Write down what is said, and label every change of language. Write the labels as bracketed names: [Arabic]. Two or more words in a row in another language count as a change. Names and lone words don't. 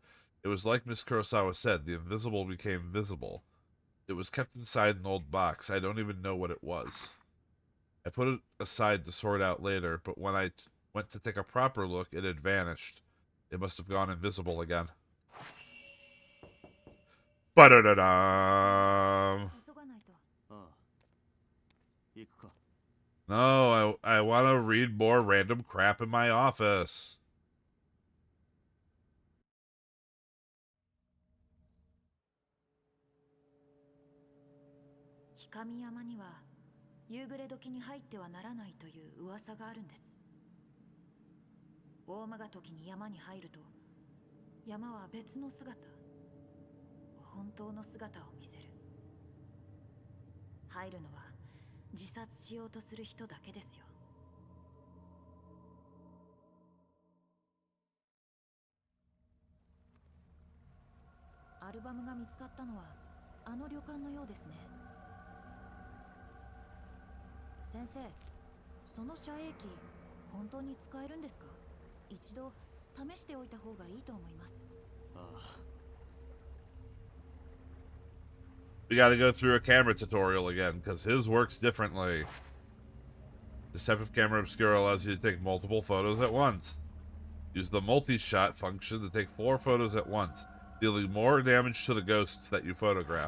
[English] It was like Miss Kurosawa said, the invisible became visible. It was kept inside an old box. I don't even know what it was. I put it aside to sort out later, but when I went to take a proper look, it had vanished. It must have gone invisible again. Ba-da-da-dum! No, I want to read more random crap in my office. [Japanese] Hikami 山には夕暮れ時に入ってはならないという噂があるんです。大間が時に山に入ると、山は別の姿、本当の姿を見せる。入るのは自殺しようとする人だけですよ。アルバムが見つかったのはあの旅館のようですね。先生、その遮影機本当に使えるんですか？一度試しておいた方がいいと思います。 [English] We gotta go through a camera tutorial again, because his works differently. This type of camera obscura allows you to take multiple photos at once. Use the multi-shot function to take 4 photos at once, dealing more damage to the ghosts that you photograph.